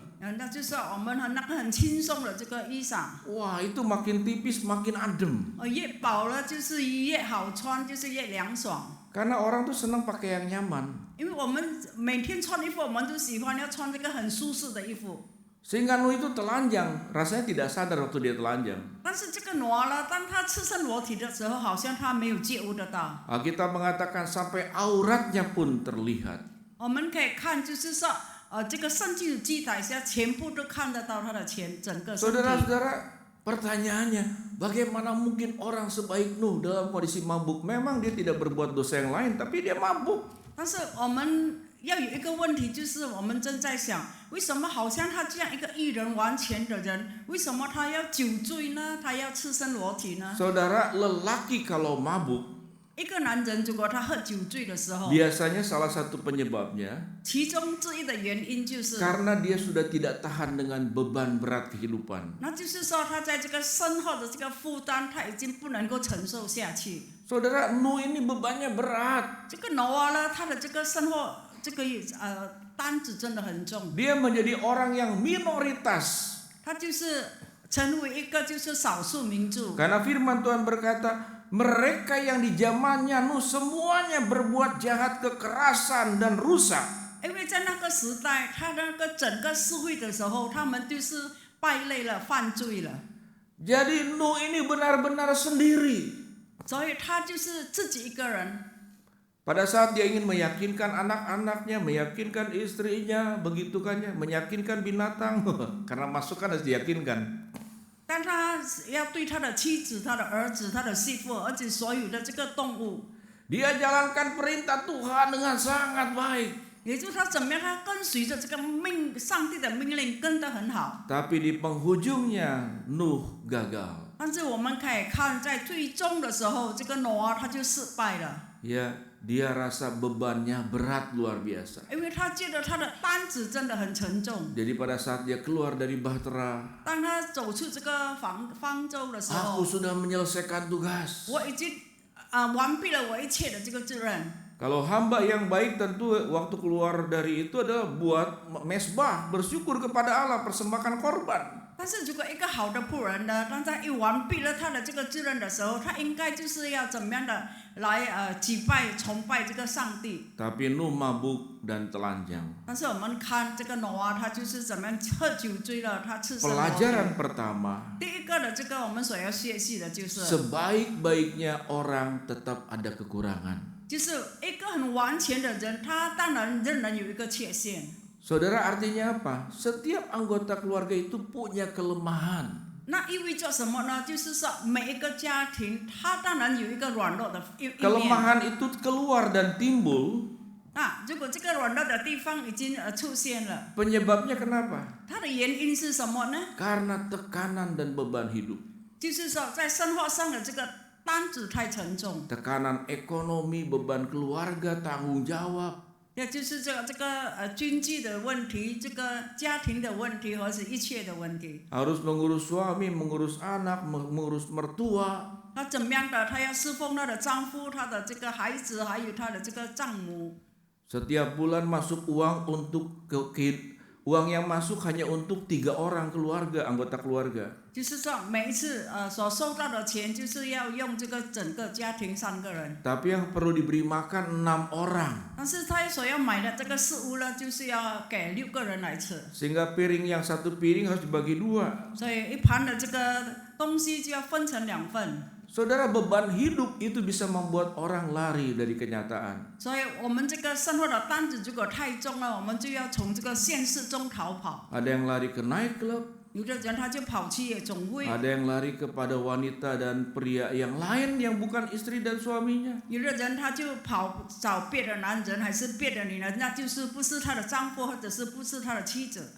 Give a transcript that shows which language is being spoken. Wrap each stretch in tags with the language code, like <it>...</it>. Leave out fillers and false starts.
<zh>那就是我们那个很轻松的这个衣裳。</zh> <id>Wah, itu makin tipis makin adem.</id> <zh>越薄了就是越好穿，就是越凉爽。</zh> <id>Karena orang tuh senang pakai yang nyaman.</id> <zh>因为我们每天穿衣服，我们都喜欢要穿这个很舒适的衣服。</zh> <id>Sehingga Nuh itu telanjang, rasanya tidak sadar waktu dia telanjang.</id> <zh>但是这个挪亚，当他赤身裸体的时候，好像他没有觉悟得到。</zh> <id>Alkitab mengatakan sampai auratnya pun terlihat.</id> <zh>我们可以看，就是说这个圣经的记载下，全部都看得到他的整个身体。</zh> <id>Saudara-saudara, pertanyaannya, bagaimana mungkin orang sebaik Nuh dalam kondisi mabuk? Memang dia tidak berbuat dosa yang lain, tapi dia mabuk.</id> <zh>但是我们要有一个问题，就是我们正在想，为什么好像他这样一个义人完全的人，为什么他要酒醉呢？他要赤身裸体呢？</zh> <id>Saudara, lelaki kalau mabuk,</id> <zh>一个男人如果他喝酒醉的时候，</zh> <id>biasanya salah satu penyebabnya</id> <zh>其中之一的原因就是，</zh> <id>karena dia sudah tidak tahan dengan beban berat kehidupan.</id> <zh>那就是说他在这个身后的这个负担，他已经不能够承受下去。</zh> <id>Saudara, Nuh ini bebannya berat.</id> <zh>这个挪亚呢，他的这个身后这个担子真的很重，</zh> <id>Dia menjadi orang yang minoritas.</id> <zh>他就是成为一个就是少数民族。</zh> <id>Karena firman Tuhan berkata, mereka yang di zamannya Nuh semuanya berbuat jahat, kekerasan dan rusak.</id> <zh>因为在那个时代，他那个整个社会的时候，他们就是败类了、犯罪了，</zh> <id>Jadi Nuh ini benar-benar sendiri.</id> <zh>所以他就是自己一个人。</zh> <id>Pada saat dia ingin meyakinkan anak-anaknya, meyakinkan istrinya, begitukannya, meyakinkan binatang, karena masuk kan harus diyakinkan.</id> <zh>但他要对他的妻子、他的儿子、他的媳妇，而且所有的这个动物，</zh> <id>Dia jalankan perintah Tuhan dengan sangat baik.</id> <zh>也就是他怎么样，他跟随着这个上帝的命令跟得很好。</zh> <id>Tapi di penghujungnya Nuh gagal.</id> <zh>但是我们可以看，在最终的时候，这个挪亚他就失败了，</zh> <id>Ya, dia rasa bebannya berat luar biasa.</id> <zh>因为他觉得他的担子真的很沉重。</zh> <id>Jadi pada saat dia keluar dari bahtera,</id> <zh>当他走出这个方舟的时</zh> <id>aku</id> <zh>候，</zh> <id>sudah menyelesaikan tugas.</id> <zh>我已经完毕了我一切的这个责任。</zh> <id>Kalau hamba yang baik tentu waktu keluar dari itu adalah buat mesbah, bersyukur kepada Allah, persembahkan korban.</id> <zh>但是如果一个好的仆人呢，当他一完毕了他的这个责任的时候，他应该就是要怎么样的来祭拜、崇拜这个上帝。</zh> <id>Tapi Nuh mabuk dan telanjang.</id> <zh>但是我们看这个挪亚，他就是怎么样喝酒醉了，他赤身裸体。</zh> <id>Pelajaran pertama,</id> <zh>第一个的这个我们所要学习的就是，</zh> <id>sebaik-baiknya orang tetap ada kekurangan.</id> <zh>就是一个很完全的人，他当然仍然有一个缺陷。</zh> <id>Saudara, artinya apa? Setiap anggota keluarga itu punya kelemahan.</id> <zh>那意味着什么呢？就是说每一个家庭，他当然有一个软弱的一面。</zh> <id>Kelemahan itu keluar dan timbul.</id> <zh>如果这个软弱的地方已经出现了，</zh> <id>Penyebabnya kenapa?</id> <zh>它的原因是什么呢？</zh> <id>Karena tekanan dan beban hidup.</id> <zh>就是说在生活上的这个担子太沉重，</zh> <id>Tekanan ekonomi, beban keluarga, tanggung jawab.</id> <zh>也就是这个经济的问题，这个家庭的问题，或是一切的问题。</zh> <id>Harus mengurus suami, mengurus anak, mengurus mertua.</id> <zh>他怎么样的？他要侍奉他的丈夫、他的这个孩子，还有他的这个丈母。</zh> <id>Setiap bulan masuk uang untuk uang yang masuk hanya untuk 3 orang keluarga, anggota keluarga.</id> <zh>就是说每一次所收到的钱，就是要用这个整个家庭3个人。</zh> <id>Tapi yang perlu diberi makan 6 orang.</id> <zh>但是他所要买的这个食物呢，就是要给6个人来吃，</zh> <id>Sehingga piring yang 1 piring harus dibagi 2.</id> <zh>所以一盘的这个东西就要分成2份。</zh> <id>Saudara, beban hidup itu bisa membuat orang lari dari kenyataan.</id> <zh>所以我们这个生活的担子如果太重了，我们就要从这个现实中逃跑。</zh> <id>Ada yang lari ke night club,</id> <zh>有的人他就跑去夜总会，</zh> <id>ada yang lari kepada wanita dan pria yang lain yang bukan istri dan suaminya.</id> <zh>有的人他就跑找别的男人还是别的女人，那就是不是他的丈夫或者是不是他的妻子。</zh>